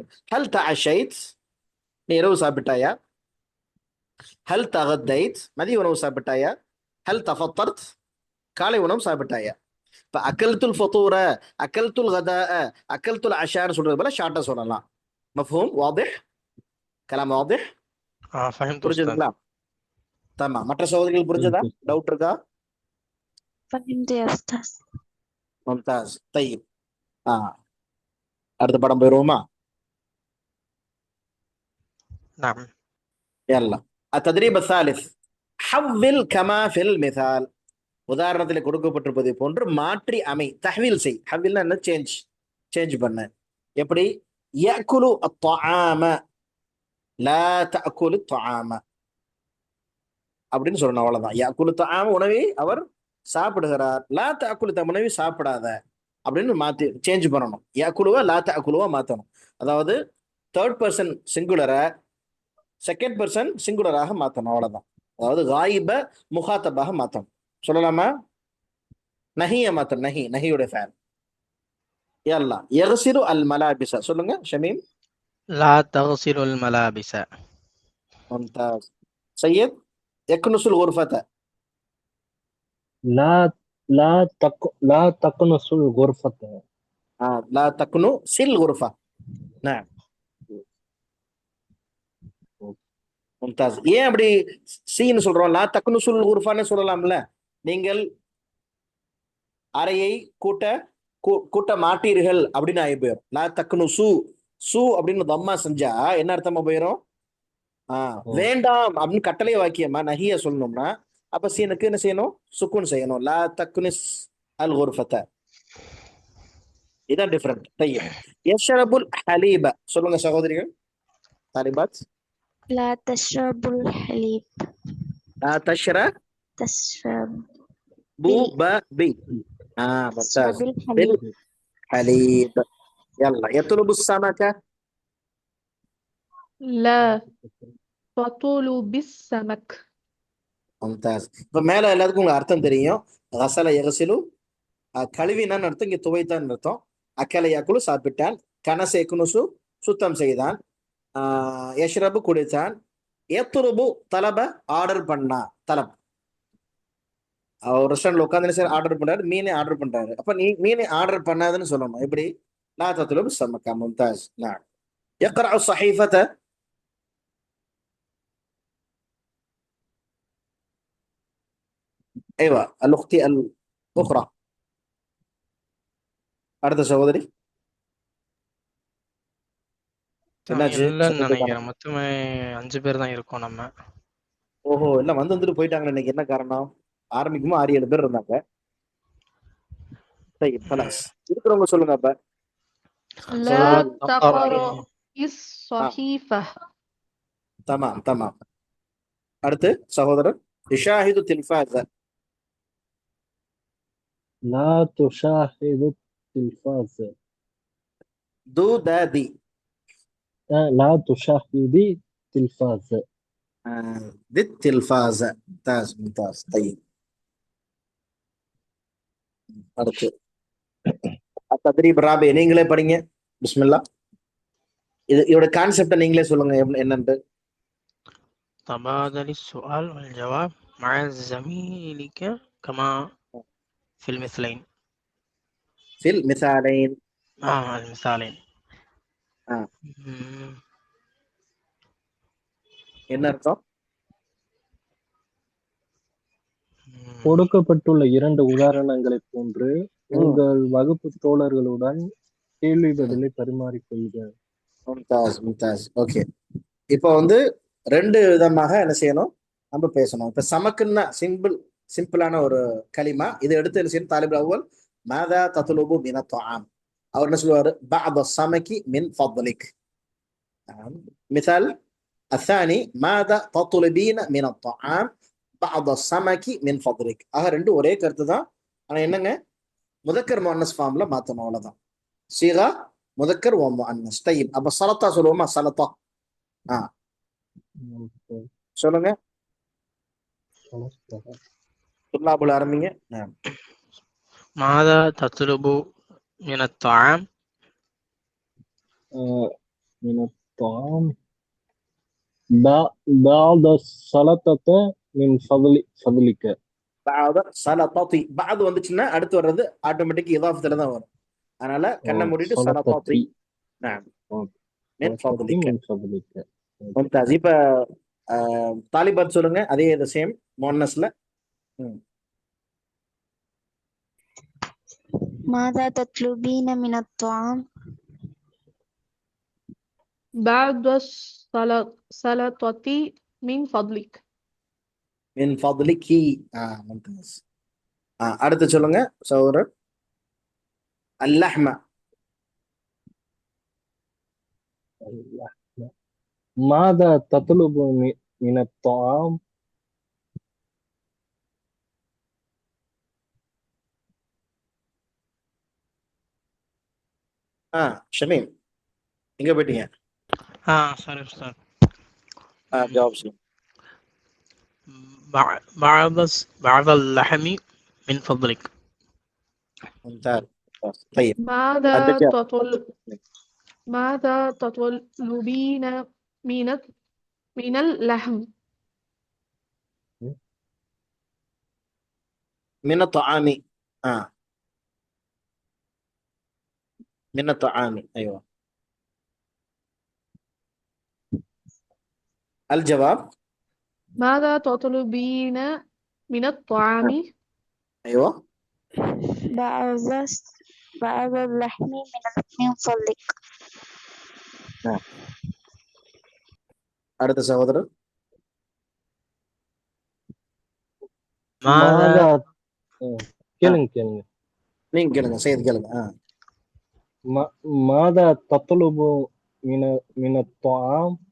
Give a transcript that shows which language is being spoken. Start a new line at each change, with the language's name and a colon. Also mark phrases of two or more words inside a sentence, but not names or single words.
Arabic: هل تعشيت,
Tamil: நீ இரவு சாப்பிட்டாயா?
Arabic: هل تغديت
Tamil: மதிய உணவு சாப்பிட்டாயா?
Arabic: هل تفطرت
Tamil: காலை உணவு சாப்பிட்டாயா? இப்ப
Arabic: أكلت الفطور، أكلت الغداء، أكلت العشاء
Tamil: சொல்றது போல ஷார்ட்டா சொல்லலாம்.
Arabic: مفهوم واضح؟ كلام واضح? فهمت أستاذ.
Tamil: புரிஞ்சதுங்களா? தமா. மற்ற சகோதரிகள் புரிஞ்சதா? டவுட் இருக்கா?
Arabic: فهمت يا أستاذ.
Tamil: மும்தாஸ். طيب அடுத்த படம் போயிருவோமா?
Arabic: نعم. يلا التدريب الثالث حول كما في المثال.
Tamil: உதாரணத்தில் கொடுக்கப்பட்டிருப்பதை போன்று மாற்றி அமை, தஹ்வீல் செய். ஹவ்வில்னா என்ன? சேஞ்ச் பண்ண. எப்படி?
Arabic: يأكل الطعام لا تأكل الطعام
Tamil: அப்படின்னு சொல்லணும், அவ்வளவுதான்.
Arabic: يأكل الطعام
Tamil: உணவை அவர் சாப்பிடுகிறார்,
Arabic: لا تأكل
Tamil: உணவை சாப்பிடாத அப்படின்னு மாத்தி சேஞ்ச் பண்ணணும்.
Arabic: يأكلوا لا تأكلوا மாத்தணும்.
Tamil: அதாவது
English: third person singular second person singular
Tamil: மாத்தணும், அவ்வளவுதான். அதாவது
Arabic: غائب مخاطب
Tamil: மாத்தணும். சொல்லலாமா? நஹிய மாத்தணும். நஹியோட ஃபேன்.
Arabic: يلا يغسل الملابس.
Tamil: சொல்லுங்க ஷமீம்.
Arabic: لا تغسل الملابس. ممتاز. سيد يكنس الغرفة. لا تكنس الغرفة. لا تكنس الغرفة. நعم. மும்தாஸ்.
Tamil: ஏன் அப்படி சீன்னு சொல்றோம்?
Arabic: لا تكنس الغرفة
Tamil: சொல்லலாம்ல. நீங்கள் அறையை கூட்ட கூட்ட மாட்டீர்கள் அப்படின்னு ஆகி போயிடும்.
Arabic: لا تكنس
Tamil: அப்படின்னு தம்மா செஞ்சா என்ன அர்த்தமா போயிடும்? ஓ வேண்டாம் அப்படின்னு கட்டளை வாக்கியமா நஹிய சொல்லணும்னா அப்ப சீனுக்கு என்ன செய்யணும்? சுக்குன் செய்யணும்.
Arabic: لا تكنس الغرفة.
Tamil: இதான் டிஃபரெண்ட்.
Arabic: طيب يشرب الحليب
Tamil: சொல்லுங்க சகோதரிகள்
Arabic: தாலிபாத். لا تشرب الحليب لا تشر تشرب பு بال ப பி. ممتاز. تشرب الحليب بالحليب. يلا يطلب السمكة. لا تطلب السمك. ممتاز.
Tamil: இப்ப மேல எல்லாத்துக்கும் உங்களுக்கு அர்த்தம் தெரியும்.
Arabic: غسل يغسل
Tamil: கழுவினான்னு அர்த்தம், இங்க துவைத்தான் அர்த்தம்.
Arabic: أكل يأكل
Tamil: சாப்பிட்டான்.
Arabic: كنس يكنس
Tamil: சுத்தம் செய்தான். யஷ்ரபு குடித்தான். எத்துருபு தலப ஆர்டர் பண்ணா. தலப் அவர் ரெஸ்டாரண்ட்ல உட்காந்து சார் ஆர்டர் பண்றாரு, மீனே ஆர்டர் பண்றாரு. அப்ப நீ மீனே ஆர்டர் பண்ணாதுன்னு சொல்லணும்.
Arabic: எப்படி? لا تطلب سمكة. ممتاز. نعم. يقرأ الصحيفة. ايوه الاختي الاخرى.
Tamil: அடுத்த சகோதரி என்னாச்சு? இல்லைன்னு சத்தத்தை காணோம். நினைக்கிறேன். மொத்தமே 5 பேர் தான் இருக்கோம் நம்ம. ஓஹோ, எல்லாம் வந்துட்டு போயிட்டாங்க. இன்னைக்கு என்ன காரணம்? ஆரம்பிக்கும்போது 6-7 பேர் இருந்தாங்க. சரி, خلاص. இருக்கிறவங்க சொல்லுங்க அப்ப.
Arabic: لا
Tamil: சகோதரி
Arabic: تقرأ ஆ الصحيفة. تمام تمام.
Tamil: அடுத்து சகோதரர்
Arabic: يشاهد التلفاز. لا تشاهد التلفاز. து தி. لا تشاهدي التلفاز. تي التلفاز. ممتاز ممتاز. طيب.
Tamil: அடுத்து
Arabic: تدريب رابع,
Tamil: நீங்களே படிங்க. பிஸ்மில்லா. இதோட கான்செப்டை நீங்களே சொல்லுங்க என்னன்னு.
Arabic: تبادل السؤال والجواب مع زميلك كما في المثلين. في المثالين. المثالين. ஆ, ம்,
Tamil: என்ன அர்த்தம்? ம். கொடுக்கப்பட்டுள்ள 2 உதாரணங்களைப் போன்று உங்கள் வகுப்பு தோழர்களுடன் கேள்வி பதிலை பரிமாறிக்கொள்க.
Arabic: ممتاز ممتاز.
Tamil: ஓகே, இப்போ வந்து 2 விதமாக என்ன செய்யணும்? நம்ம பேசணும். இப்ப சமக்குன்னா சிம்பிளான ஒரு கலிமா. இதை எடுத்து என்ன செய்யணும்?
Arabic: الطالب الأول ماذا تطلب من الطعام.
Tamil: அவர் என்ன சொல்லுவாரு?
Arabic: بعض السمك من فضلك. مثال الثاني ماذا تطلبين من الطعام بعض السمك من فضلك.
Tamil: ஆக ரெண்டு ஒரே கருத்து தான். ஆனா என்னங்க,
Arabic: مذكر مؤنث
Tamil: ஃபார்ம்ல மாத்தணும், அவ்வளவுதான்.
Arabic: صيغة مذكر و مؤنث. طيب.
Tamil: அப்ப சலத்தா சொல்லுவோமா?
Arabic: சலத்தா.
Tamil: சொல்லுங்க துல்லாபுல் ஆரம்பிங்க.
Arabic: ماذا تطلب من الطعام؟ من الطعام بعض السلطة من فضلك. சலத்தாத்தி.
Tamil: பாது வந்துச்சுன்னா அடுத்து வர்றது ஆட்டோமேட்டிக் இதாஃபத்துல தான் வரும். அதனால கண்ணை மூடிட்டு சலத்தாத்தி.
Arabic: من فضلك. மும்தாஸ்.
Tamil: இப்ப தாலிபாத் சொல்லுங்க, அதே சேம் முஅன்னஸ்ல.
Arabic: ماذا تطلبين من الطعام بعد السلطة من فضلك. من فضلكِ. ممتاز.
Tamil: அடுத்து சொல்லுங்க சகோதரர் அல்லஹ்ம.
Arabic: ماذا تطلب من الطعام؟
Tamil: ஷமீம், எங்க போயிட்டீங்க?
Arabic: سوري أستاذ.
Tamil: ஜவாப் சொல்லுங்க.
Arabic: بعض اللحم من فضلك. மும்தாஸ். طيب. ماذا الدجاج. تطلبين من اللحم؟ من الطعام. من الطعام. ايوه. الجواب. ماذا تطلبين من الطعام؟ ايوه. بعض اللحم من فضلك.
Tamil: அடுத்த சகோதரர்.
Arabic: ماذا
Tamil: மாதா கேளுங்க கேளுங்க. நீங்க கேளுங்க, செய்து கேளுங்க.
Arabic: ماذا تطلب من الطعام.